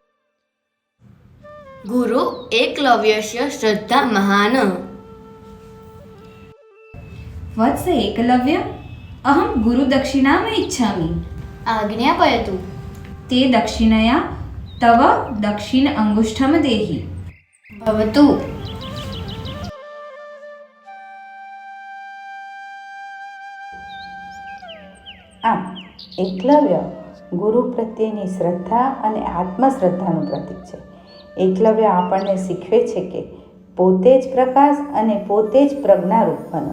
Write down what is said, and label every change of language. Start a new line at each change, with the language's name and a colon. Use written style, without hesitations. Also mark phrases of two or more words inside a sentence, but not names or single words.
Sanskrit: गुरु एकलव्यस्य श्रद्धा महान्. वत्स एकलव्य, अहं गुरुदक्षिणाम् इच्छामि. आज्ञापयतु. ते दक्षिणया तव दक्षिण अंगुष्ठं देहि. भवतु.
Gujarati: આમ એકલવ્ય ગુરુ પ્રત્યેની શ્રદ્ધા અને આત્મશ્રદ્ધાનું પ્રતીક છે. એકલવ્ય આપણને શીખવે છે કે પોતે જ પ્રકાશ અને પોતે જ પ્રજ્ઞારૂપ બનો.